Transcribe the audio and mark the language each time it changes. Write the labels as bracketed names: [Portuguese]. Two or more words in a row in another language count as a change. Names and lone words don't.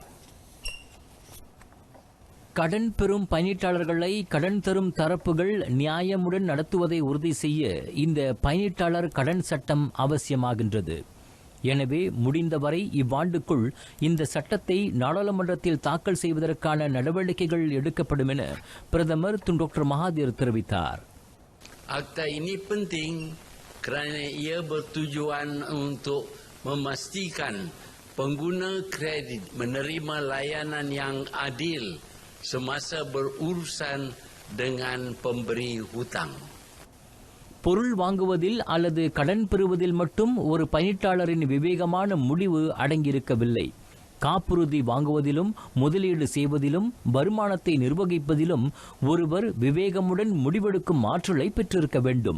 [Tamil] கடன் பெறும் பயனீட்டாளர்களை கடன் தரும் தரப்புகள் நியாயமுடன் நடத்துவதை உறுதி செய்ய இந்த பயனீட்டாளர் கடன் சட்டம் அவசியமாகின்றது. எனவே முடிந்தவரை இவ்வாண்டுக்குள் இந்த சட்டத்தை நாடாளுமன்றத்தில் தாக்கல் செய்வதற்கான நடவடிக்கைகள் எடுக்கப்படும் என பிரதமர் டாக்டர் மகாதீர் தெரிவித்தார். [Malay] Akta ini penting kerana ia bertujuan untuk memastikan pengguna kredit menerima layanan yang adil semasa berurusan dengan pemberi hutang. [Tamil] பொருள் வாங்குவதில் அல்லது கடன் பெறுவதில் மட்டும் ஒரு பயனீட்டாளரின் விவேகமான முடிவு அடங்கியிருக்கவில்லை. காப்புறுதி வாங்குவதிலும் முதலீடு செய்வதிலும் வருமானத்தை நிர்வகிப்பதிலும் ஒருவர் விவேகமுடன் முடிவெடுக்கும் ஆற்றலை பெற்றிருக்க வேண்டும்.